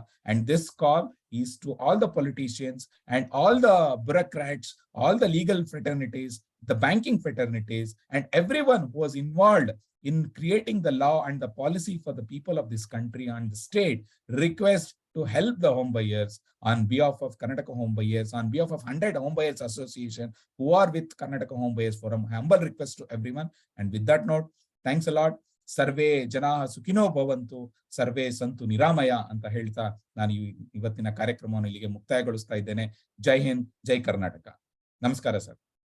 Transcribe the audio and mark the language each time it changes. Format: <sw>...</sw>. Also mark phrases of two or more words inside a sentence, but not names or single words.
<en>And this call is to all the politicians and all the bureaucrats, all the legal fraternities, the banking fraternities, and everyone who was involved in creating the law and the policy for the people of this country and the state, request to help the home buyers on behalf of Karnataka Home Buyers, on behalf of 100 Home Buyers Association who are with Karnataka Home Buyers Forum. Humble request to everyone. And with that note, thanks a lot.</en> <sa>सर्वे जन सुखिनो भवन्तु, सर्वे सन्तु निरामय</sa> <kn>anta ಹೇಳ್ತಾ ನಾನು ಇವತ್ತಿನ ಕಾರ್ಯಕ್ರಮವನ್ನು ಇಲ್ಲಿಗೆ ಮುಕ್ತಾಯಗೊಳಿಸ್ತಾ ಇದ್ದೇನೆ. ಜೈ ಹಿಂದ್, ಜೈ ಕರ್ನಾಟಕ. ನಮಸ್ಕಾರ ಸರ್.</kn>